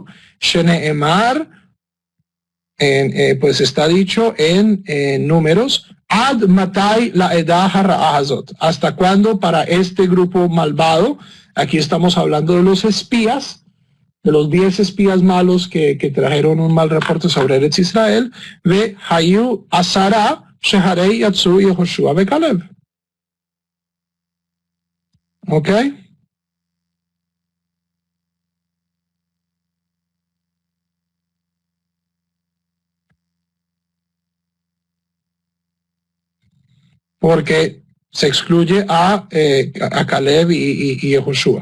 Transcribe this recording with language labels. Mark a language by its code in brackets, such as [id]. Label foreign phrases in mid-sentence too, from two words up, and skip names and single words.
[he] שנאמר, [es] pues está dicho en Números, [he] עד מתי לעדה הזאת. [es] ¿Hasta cuándo para este grupo malvado? Aquí estamos hablando de los espías, de los 10 espías malos que trajeron un mal reporte sobre Eretz Israel. [he] והיו עשרה שהרי יצאו יהושע וכלב. [es] ¿Ok? Porque se excluye a Caleb y Yehoshua.